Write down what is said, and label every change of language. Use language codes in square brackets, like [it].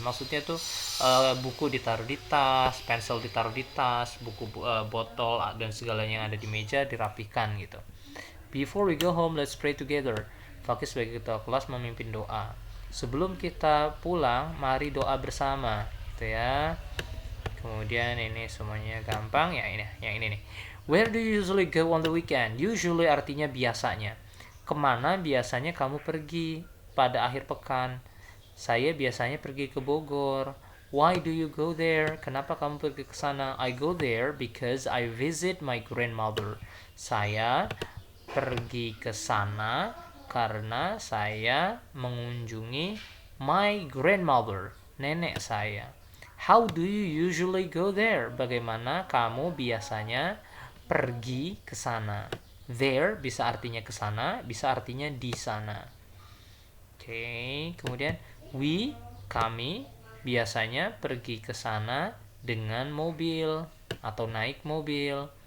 [id] Maksudnya tuh buku ditaruh di tas, pensil ditaruh di tas, buku botol dan segalanya yang ada di meja dirapikan gitu. [en] Before we go home, let's pray together. [id] Fakih sebagai ketua kelas memimpin doa. Sebelum kita pulang, mari doa bersama, gitu ya. Kemudian ini semuanya gampang ya, ini yang ini nih. [en] Where do you usually go on the weekend? [id] Usually artinya biasanya. Kemana biasanya kamu pergi pada akhir pekan? Saya biasanya pergi ke Bogor. [en] Why do you go there? [id] Kenapa kamu pergi ke sana? [en] I go there because I visit my grandmother. [id] Saya pergi ke sana karena saya mengunjungi [en] my grandmother, [id] nenek saya. [en] How do you usually go there? [id] Bagaimana kamu biasanya pergi ke sana? There bisa artinya ke sana, bisa artinya di sana. Oke, kemudian kami biasanya pergi ke sana dengan mobil atau naik mobil.